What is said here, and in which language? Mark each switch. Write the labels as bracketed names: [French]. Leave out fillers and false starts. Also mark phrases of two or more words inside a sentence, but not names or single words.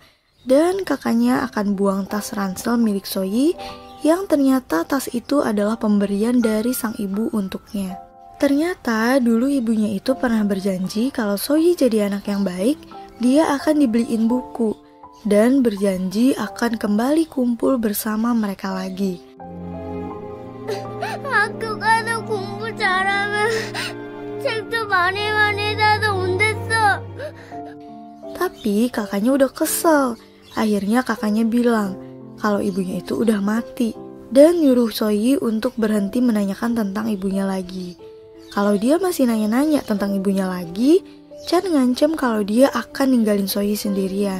[Indonesian] Dan kakaknya akan buang tas ransel milik Soyi yang ternyata tas itu adalah pemberian dari sang ibu untuknya. Ternyata dulu ibunya itu pernah berjanji kalau Soyi jadi anak yang baik, dia akan dibeliin buku. Dan berjanji akan kembali kumpul bersama mereka lagi. [Korean] 학교 가서 공부 잘하면 책도 많이 사서 온댔어. [Indonesian] Tapi kakaknya udah kesel. Akhirnya kakaknya bilang kalau ibunya itu udah mati dan nyuruh Soyi untuk berhenti menanyakan tentang ibunya lagi. Kalau dia masih nanya-nanya tentang ibunya lagi, Chan ngancem kalau dia akan ninggalin Soyi sendirian.